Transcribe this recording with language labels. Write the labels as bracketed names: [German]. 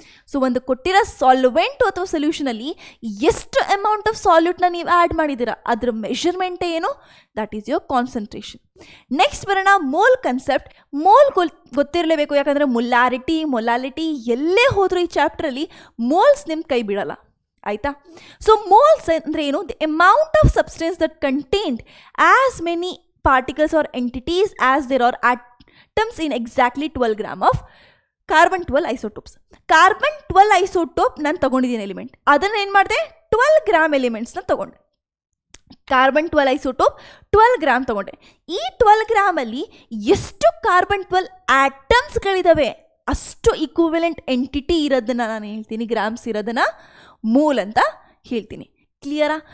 [Kannada] So ಒಂದು ಕೊಟ್ಟಿರೋ ಸಾಲ್ವೆಂಟು ಅಥವಾ ಸೊಲ್ಯೂಷನಲ್ಲಿ ಎಷ್ಟು ಅಮೌಂಟ್ ಆಫ್ ಸಾಲ್ಯೂಟ್ನ ನೀವು ಆ್ಯಡ್ ಮಾಡಿದ್ದೀರಾ ಅದ್ರ ಮೆಷರ್ಮೆಂಟೇ ಏನು, [English] That is your concentration. [Kannada] Next ಬರೋಣ ಮೋಲ್ ಕನ್ಸೆಪ್ಟ್. ಮೋಲ್ ಗೊತ್ತಿರಲೇಬೇಕು, ಯಾಕಂದರೆ ಮೊಲಾಲಿಟಿ ಎಲ್ಲೇ ಹೋದರೂ ಈ ಚಾಪ್ಟ್ರಲ್ಲಿ ಮೋಲ್ಸ್ ನಿಮ್ಮ ಕೈ ಬಿಡಲ್ಲ, ಆಯಿತಾ. ಸೊ ಮೋಲ್ಸ್ ಅಂದರೆ ಏನು, [English] The amount of substance that contained as many particles or entities as there are atoms in exactly 12 gram of carbon 12 isotopes. [Kannada] Carbon 12 isotope ನಾನು ತೊಗೊಂಡಿದ್ದೀನಿ ಎಲಿಮೆಂಟ್, ಅದನ್ನು ಏನು ಮಾಡಿದೆ 12 ಗ್ರಾಮ್ ಎಲಿಮೆಂಟ್ಸ್ನ ತೊಗೊಂಡೆ. ಕಾರ್ಬನ್ 12 ಐಸೋಟೋಪ್ 12 ಗ್ರಾಮ್ ತೊಗೊಂಡೆ. ಈ 12 ಗ್ರಾಮಲ್ಲಿ ಎಷ್ಟು ಕಾರ್ಬನ್ 12 ಆಟಮ್ಸ್ಗಳಿದ್ದಾವೆ ಅಷ್ಟು ಇಕ್ವಿವೆಲೆಂಟ್ ಎಂಟಿಟಿ ಇರೋದನ್ನು ನಾನು ಹೇಳ್ತೀನಿ, ಗ್ರಾಮ್ಸ್ ಇರೋದನ್ನು ಮೋಲ್ ಅಂತ ಹೇಳ್ತೀನಿ. ಕ್ಲಿಯರಾ?